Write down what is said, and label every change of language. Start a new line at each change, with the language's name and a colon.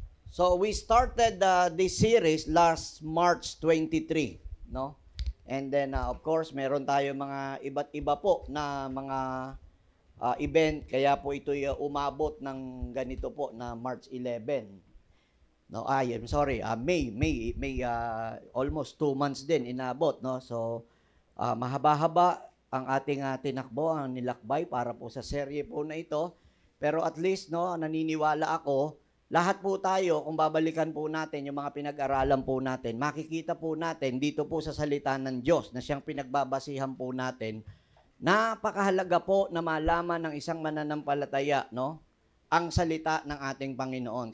English: So we started this series last March 23, no? And then of course,
Filipino: meron tayo mga iba't iba po na mga event, kaya po ito'y umabot ng ganito po na March 11.
English: No, I'm sorry, May almost 2 months
Filipino: din inabot,
English: no?
Filipino: So mahaba-haba ang ating tinakbo, ang nilakbay para po sa serye po na ito. Pero at least, no, naniniwala ako, lahat po tayo, kung babalikan po natin yung mga pinag-aralan po natin, makikita po natin dito po sa salita ng Diyos na siyang pinagbabasihan po natin, napakahalaga po na malaman ng isang mananampalataya, no, ang salita ng ating Panginoon.